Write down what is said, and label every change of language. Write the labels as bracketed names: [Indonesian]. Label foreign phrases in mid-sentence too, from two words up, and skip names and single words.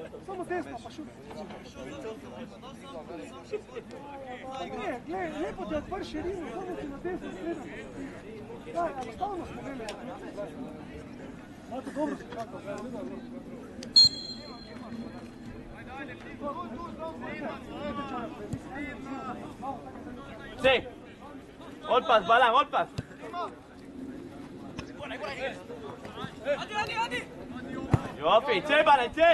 [Slovenian] Samo desno, pa šut. Glej, lepo ti odpr širino, samo si na desno sredem. Daj, enostavno smo imeli. Mato, dobro si čakal. [Hebrew] צא! עוד פס, בלם, עוד פס! יופי, צא בלם, צא!